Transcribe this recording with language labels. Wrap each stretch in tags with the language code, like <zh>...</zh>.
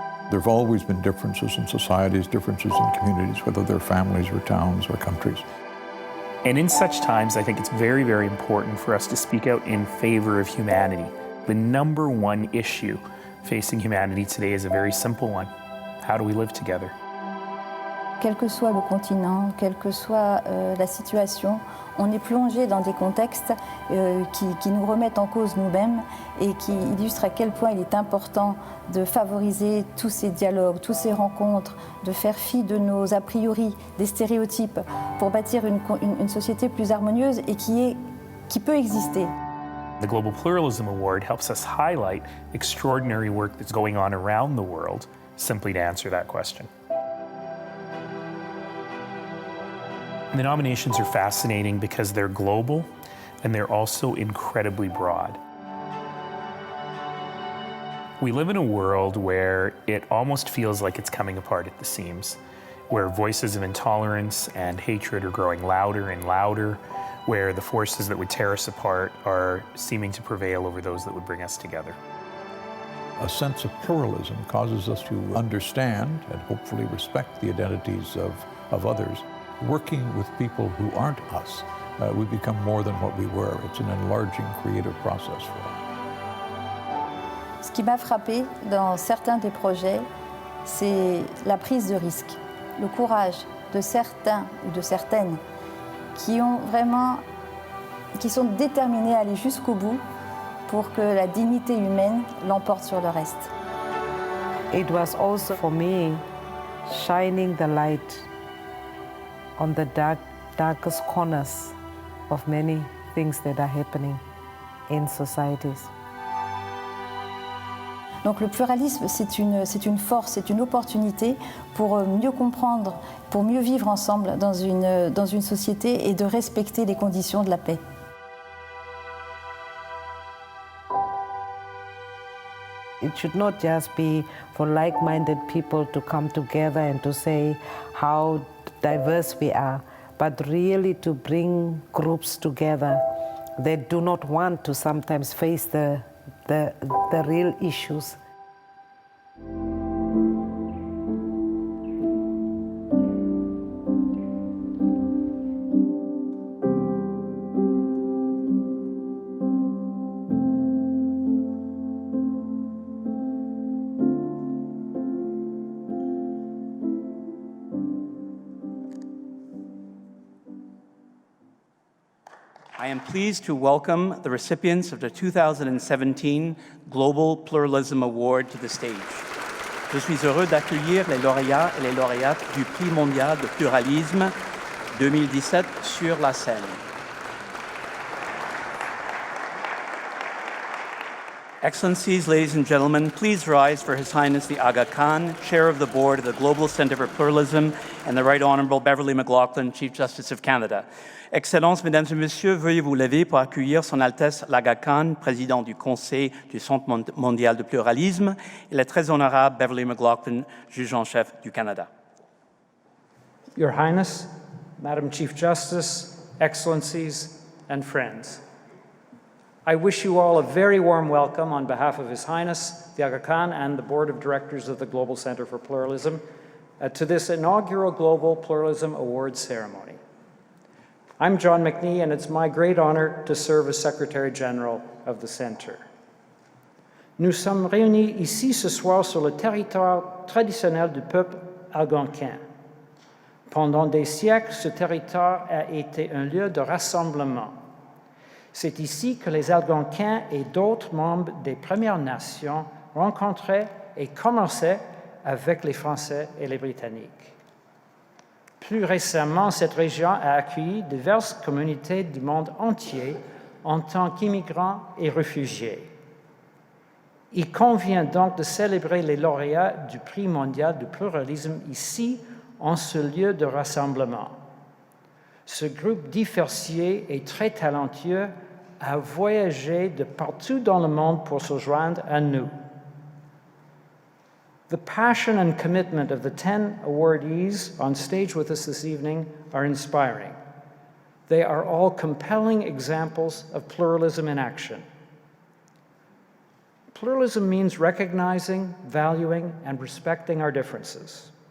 <en>There have always been differences in societies, differences in communities, whether they're families or towns or countries. And in such times, I think it's very, very important for us to speak out in favor of humanity. The number one issue facing humanity today is a very simple one. How do we live together?</en> <fr>Quel que soit le continent, quelle que soit la situation, on est plongé dans des contextes qui nous remettent en cause nous-mêmes et qui illustrent à quel point il est important de favoriser tous ces dialogues, toutes ces rencontres, de faire fi de nos a priori, des stéréotypes, pour bâtir une société plus harmonieuse et qui peut exister.</fr> <en>The Global Pluralism Award helps us highlight extraordinary work that's going on around the world, simply to answer that question. The nominations are fascinating because they're global and they're also incredibly broad. We live in a world where it almost feels like it's coming apart at the seams, where voices of intolerance and hatred are growing louder and louder, where the forces that would tear us apart are seeming to prevail over those that would bring us together. A sense of pluralism causes us to understand and hopefully respect the identities of others. Working with people who aren't us, we become more than what we were. It's an enlarging creative process for us.</en> <fr>Ce qui m'a frappé dans certains des projets, c'est la prise de risque, le courage de certains ou de certaines qui sont déterminés à aller jusqu'au bout pour que la dignité humaine l'emporte sur le reste.</fr> <en>It was also for me shining the light on the darkest corners of many things that are happening in societies.</en> <fr>Donc le pluralisme, c'est une force, c'est une opportunité pour mieux comprendre, pour mieux vivre ensemble dans une société et de respecter les conditions de la paix.</fr> <en>It should not just be for like-minded people to come together and to say how diverse we are, but really to bring groups together that do not want to sometimes face the real issues. I am pleased to welcome the recipients of the 2017 Global Pluralism Award to the stage.</en> <fr>Je suis heureux d'accueillir les lauréats et les lauréates du Prix mondial de pluralisme 2017 sur la scène.</fr> <en>Excellencies, ladies and gentlemen, please rise for His Highness the Aga Khan, Chair of the Board of the Global Centre for Pluralism, and the Right Honourable Beverley McLaughlin, Chief Justice of Canada.</en> <fr>Excellences, Mesdames et Messieurs, veuillez vous lever pour accueillir Son Altesse l'Aga Khan, Président du Conseil du Centre mondial de pluralisme, et le très honorable Beverley McLaughlin, Juge en chef du Canada.</fr> <en>Your Highness, Madam Chief Justice, Excellencies, and friends, I wish you all a very warm welcome on behalf of His Highness the Aga Khan and the Board of Directors of the Global Centre for Pluralism to this inaugural Global Pluralism Award ceremony. I'm John McNee, and it's my great honor to serve as Secretary General of the Centre.</en> <fr>Nous sommes réunis ici ce soir sur le territoire traditionnel du peuple algonquin. Pendant des siècles, ce territoire a été un lieu de rassemblement. C'est ici que les Algonquins et d'autres membres des Premières Nations rencontraient et commerçaient avec les Français et les Britanniques. Plus récemment, cette région a accueilli diverses communautés du monde entier en tant qu'immigrants et réfugiés. Il convient donc de célébrer les lauréats du Prix mondial du pluralisme ici, en ce lieu de rassemblement. Ce groupe diversifié et très talentueux a voyagé de partout dans le monde pour se joindre à nous.</fr> <en>The passion and commitment of the 10 awardees on stage with us this evening are inspiring. They are all compelling examples of pluralism in action. Pluralism means recognizing, valuing, and respecting our differences.</en>